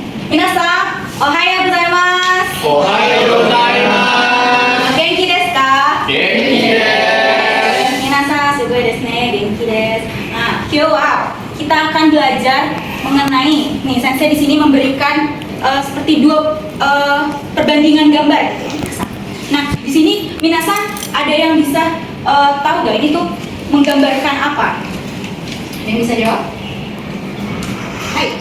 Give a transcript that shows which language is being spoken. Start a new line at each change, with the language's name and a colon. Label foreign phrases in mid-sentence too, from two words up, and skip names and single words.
Japanese: 皆さん、おはようございます. おはようございます. 元気ですか? 元気です. 皆さん、すごいですね. 元気です.
Indonesian: Nah,
Japanese: 今日は
Indonesian: kita akan belajar mengenai nih sensei di sini memberikan seperti dua perbandingan gambar. Nah, di sini minasan ada yang bisa tahu nggak ini tuh menggambarkan apa? Ada yang bisa jawab? Hai.